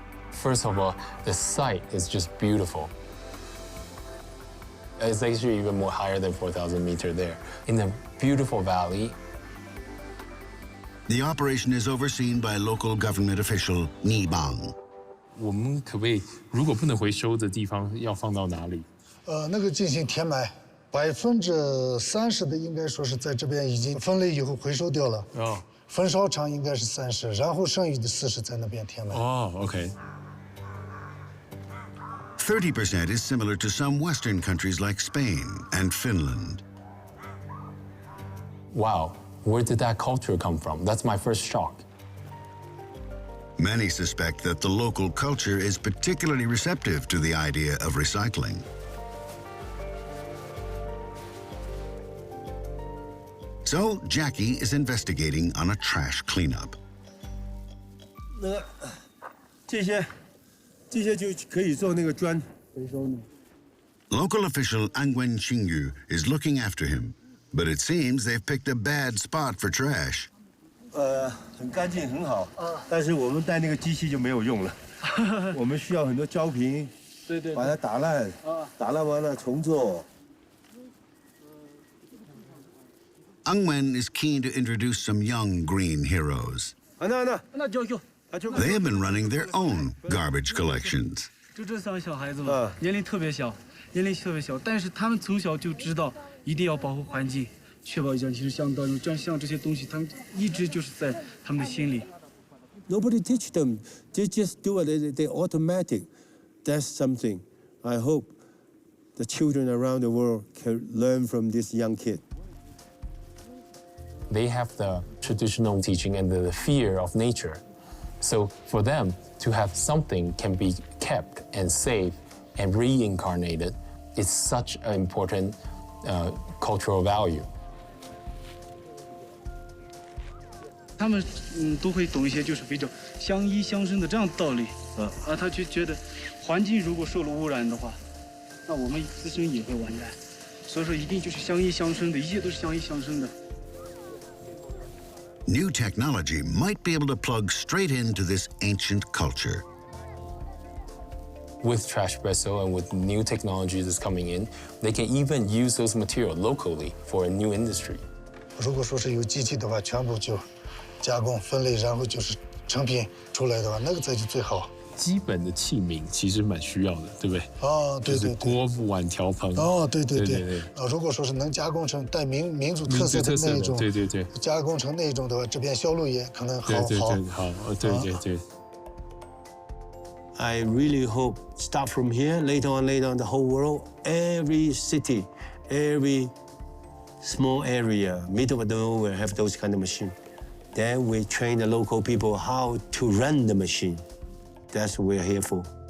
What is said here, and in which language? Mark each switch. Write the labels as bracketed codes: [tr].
[en] First of all, the site is just beautiful. It's actually even more higher than 4,000 meters there. In a beautiful valley. The operation is overseen by local government official Ni Bang. [zh] 我们可不可以，如果不能回收的地方，要放到哪里？那个进行填埋，30%的应该说是在这边已经分类以后回收掉了。哦。焚烧厂应该是30%，然后剩余的40在那边填埋。哦 ，OK。 [en] 30% is similar to some Western countries like Spain and Finland. Wow, where did that culture come from? That's my first shock. Many suspect that the local culture is particularly receptive to the idea of recycling. So Jackie is investigating on a trash cleanup. [zh] 这些就可以做那个砖回收呢。 [en] Local official Angwen Xingyu is looking after him, but it seems they've picked a bad spot for trash. [zh] 很干净，很好。但是我们带那个机器就没有用了，我们需要很多胶瓶，对，把它打烂，打烂完了重做。 [en] Angwen is keen to introduce some young green heroes. They have been running their own garbage collections. [zh] 就这3个小孩子嘛，年龄特别小，但是他们从小就知道一定要保护环境，确保氧气相当。像这些东西，他们一直就是在他们的心里。 [en] Nobody teach them. They just do it. They automatic. That's something. I hope the children around the world can learn from this young kid. They have the traditional teaching and the fear of nature. So for them to have something can be kept and saved and reincarnated is such an important cultural value. [zh] 他们都会懂一些就是比较相依相生的这样的道理他就觉得环境如果受了污染的话，那我们自身也会完蛋，所以说一定就是相依相生的，一切都是相依相生的。 [en] New technology might be able to plug straight into this ancient culture. With Trashpresso and with new technology that's coming in, they can even use those materials locally for a new industry. [zh] 如果说是有机器的话，全部就加工分类，然后就是成品出来的话，那个才是最好。基本的器皿其实蛮需要的，对不对？对。就是锅碗瓢盆。对。如果说是能加工成带民族特色的那种，对。加工成那种的话，这边销路也可能好。对。 [en] I really hope start from here. Later on, the whole world, every city, every small area, middle of nowhere, have those kind of machine. Then we train the local people how to run the machine. That's what we're here for.